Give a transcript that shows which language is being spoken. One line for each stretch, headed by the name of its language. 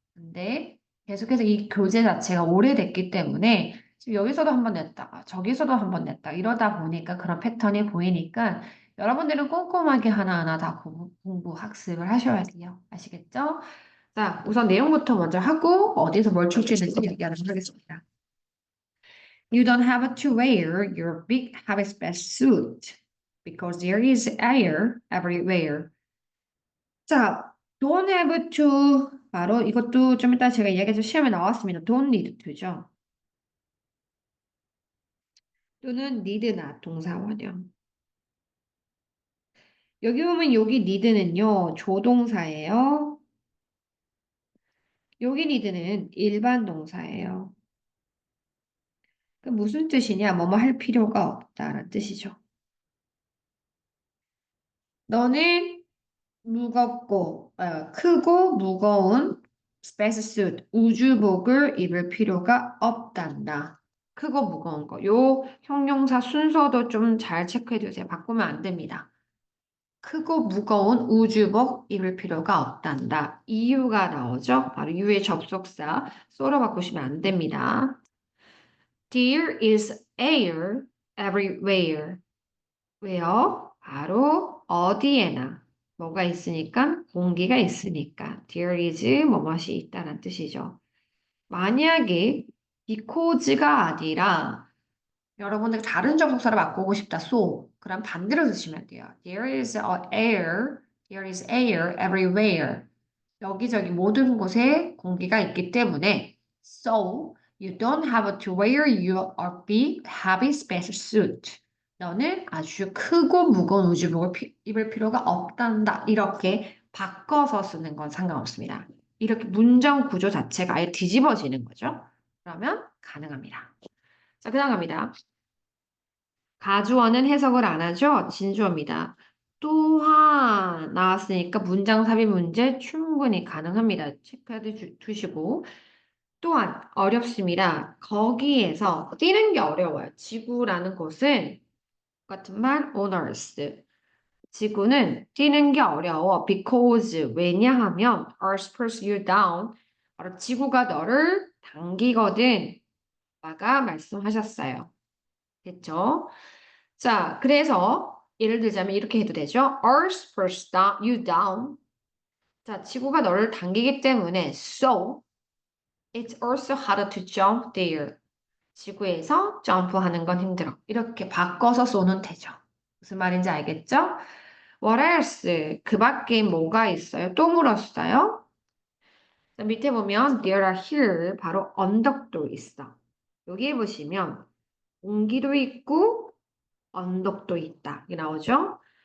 Korean: 근데 계속해서 이 교재 자체가 오래됐기 때문에 지금 여기서도 한번 냈다가 저기서도 한번 냈다 이러다 보니까 그런 패턴이 보이니까 여러분들은 꼼꼼하게 하나하나 다 공부, 학습을 하셔야 돼요. 아시겠죠? 자, 우선 내용부터 먼저 하고 어디서 뭘 출제했는지 얘기하도록 하겠습니다.
English: You don't have to wear your big habit suit because there is air everywhere.
Korean: 자,
English: don't have to
Korean: 바로 이것도 좀 이따 제가 이야기해서 시험에 나왔습니다.
English: don't need to죠.
Korean: 또는 need not 동사원형. 여기 보면 여기 need는요 조동사예요. 여기 need는 일반 동사예요. 그 무슨 뜻이냐? 뭐뭐 할 필요가 없다라는 뜻이죠. 너는 무겁고 크고 무거운 spacesuit 우주복을 입을 필요가 없단다. 크고 무거운 거. 요 형용사 순서도 좀 잘 체크해 두세요. 바꾸면 안 됩니다. 크고 무거운 우주복 입을 필요가 없단다. 이유가 나오죠? 바로 유의 접속사 쏘로 바꾸시면 안 됩니다.
English: There is air everywhere.
Korean: 왜요? 바로 어디에나 뭐가 있으니까 공기가 있으니까 there is 뭐뭇이 있다는 뜻이죠. 만약에 because가 아니라 여러분들 다른 접속사를 바꾸고 싶다. so 그럼 반대로 쓰시면 돼요.
English: There is air everywhere.
Korean: 여기저기 모든 곳에 공기가 있기 때문에
English: so you don't have to wear your big heavy space suit.
Korean: 너는 아주 크고 무거운 우주복을 입을 필요가 없단다. 이렇게 바꿔서 쓰는 건 상관없습니다. 이렇게 문장 구조 자체가 아예 뒤집어지는 거죠. 그러면 가능합니다. 자, 그다음 갑니다. 가주어는 해석을 안 하죠? 진주어입니다. 또한 나왔으니까 문장 삽입 문제 충분히 가능합니다. 체크해 두시고 또한 어렵습니다. 거기에서 뛰는 게 어려워요. 지구라는 곳은 같은 말
English: on earth.
Korean: 지구는 뛰는 게 어려워.
English: because
Korean: 왜냐하면
English: earth pulls you down.
Korean: 바로 지구가 너를 당기거든. 아까 말씀하셨어요. 됐죠? 자, 그래서 예를 들자면 이렇게 해도 되죠.
English: Earth pulls you down.
Korean: 자, 지구가 너를 당기기 때문에
English: so it's also harder to jump there.
Korean: 지구에서 점프하는 건 힘들어. 이렇게 바꿔서 쏘는 되죠. 무슨 말인지 알겠죠?
English: What else?
Korean: 그 밖에 뭐가 있어요? 또 물었어요. 자, 밑에 보면
English: there are here
Korean: 바로 언덕도 있어. 여기 보시면 공기도 있고 언덕도 있다. 이게 나오죠?